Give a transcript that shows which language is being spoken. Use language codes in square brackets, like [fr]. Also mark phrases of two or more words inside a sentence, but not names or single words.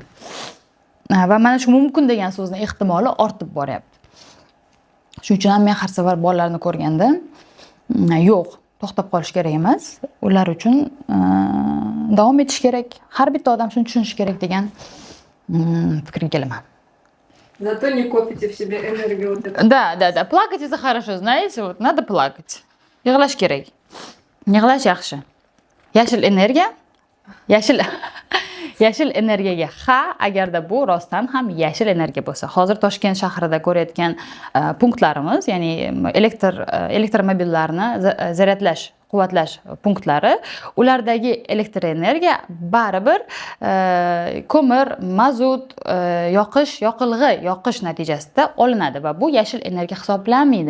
[uz] Va mana shu mumkin degan so'zning ehtimoli ortib boryapti. Shuning uchun ham men har safar bolalarni ko'rganda yo'q, to'xtab qolish kerak emas, ular uchun davom etish kerak. Har bitta odam shuni tushunishi kerak degan fikrga kelaman. [ru] Зато не копите в себе энергию вот эту. Да. Плакать это хорошо, знаете, вот надо плакать. [uz] Yig'lash kerak. Yig'lash yaxshi. Yashil energiyaga agarda bu rostdan ham yashil energiya bo'lsa. Hozir Toshkent shahrida ko'rayotgan punktlarimiz, ya'ni elektromobillarni zaryadlash, quvvatlash punktlari, ulardagi elektr energiya baribir ko'mir, mazut, yoqilg'i yoqish natijasida olinadi va bu yashil energiya hisoblanmaydi.